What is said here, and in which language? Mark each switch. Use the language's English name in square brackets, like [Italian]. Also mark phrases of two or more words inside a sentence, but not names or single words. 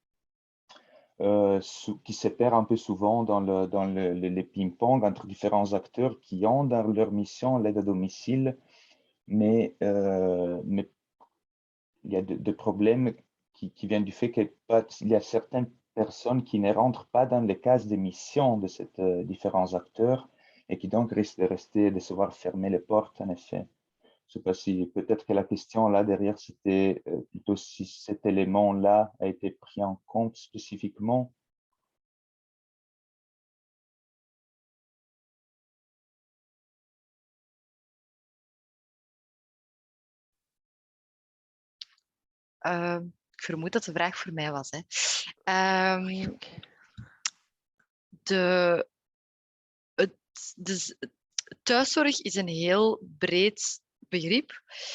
[French] qui se perd un peu souvent dans les ping-pong entre différents acteurs qui ont dans leur mission l'aide à domicile, mais il y a des problèmes qui viennent du fait qu'il y a certaines personnes qui ne rentrent pas dans les cases de mission de ces différents acteurs et qui donc risquent de se voir fermer les portes, en effet. Je ne sais pas si peut-être que la question là derrière, c'était plutôt si cet élément-là a été pris en compte spécifiquement. [Dutch] Ik vermoed dat de vraag voor mij was. Thuiszorg is een heel breed begrip.